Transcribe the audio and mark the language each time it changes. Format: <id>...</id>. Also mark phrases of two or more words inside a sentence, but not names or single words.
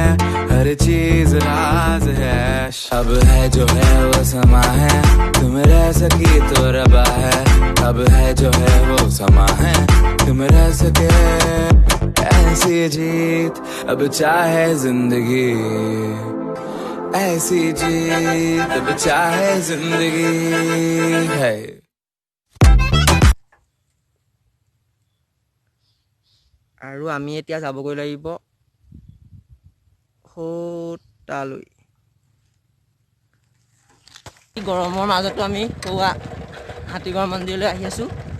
<hi>हर चीज राज है, अब है जो है वो समा है, तुम रह सकी तो रबा है, अब है जो है वो समा है, तुम रह सके ऐसी जीत, अब चाहे जिंदगी, ऐसी जीत अब चाहे जिंदगी है।</hi> <as>আৰু আমি এতিয়া যাবগৈ লাগিব তালৈ। গৰমৰ মাজতো আমি হাতীগড় মন্দিৰলৈ আহি আছোঁ।</as>